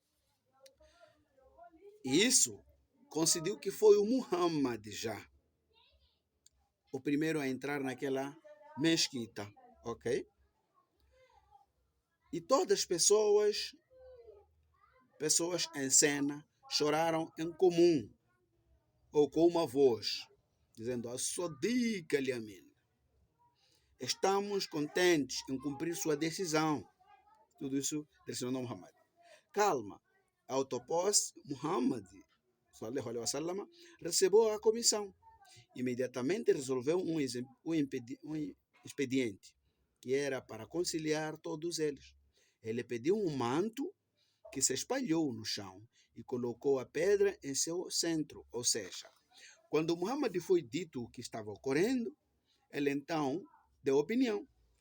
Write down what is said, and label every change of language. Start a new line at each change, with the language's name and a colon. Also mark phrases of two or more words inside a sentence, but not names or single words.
Portuguese: E isso coincidiu que foi o Muhammad já, o primeiro a entrar naquela mesquita, ok? E todas as pessoas em cena choraram em comum, ou com uma voz, dizendo, As-Sadiq al-Yamin. Estamos contentes em cumprir sua decisão. Tudo isso direcionou Muhammad. Calma. Ao topós, Muhammad,
Arabic: صلى الله عليه وسلم,
Portuguese: recebeu a comissão. Imediatamente resolveu um expediente, que era para conciliar todos eles. Ele pediu um manto que se espalhou no chão e colocou a pedra em seu centro. Ou seja, quando Muhammad foi dito o que estava ocorrendo, ele então deu opinião.